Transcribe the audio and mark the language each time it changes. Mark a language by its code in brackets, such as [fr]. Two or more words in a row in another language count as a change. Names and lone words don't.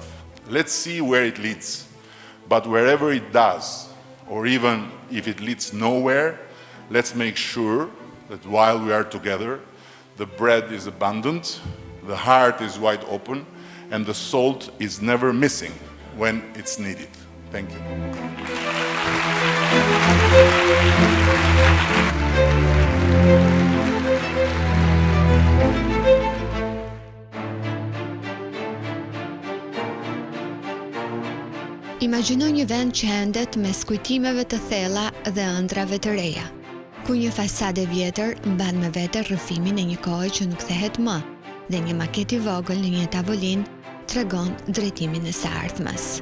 [en] Let's see where it leads, but wherever it does, or even if it leads nowhere, let's make sure that while we are together, the bread is abundant, the heart is wide open, and the salt is never missing when it's needed. Thank you. [sq] Imagjino një vend që hendet mes kujtimeve të thella dhe ëndrave të reja, ku një fasade vjetër mban me vete rrëfimin e një kohe që nuk kthehet më, dhe një maket i vogël në një tavolinë tregon drejtimin e së ardhmes.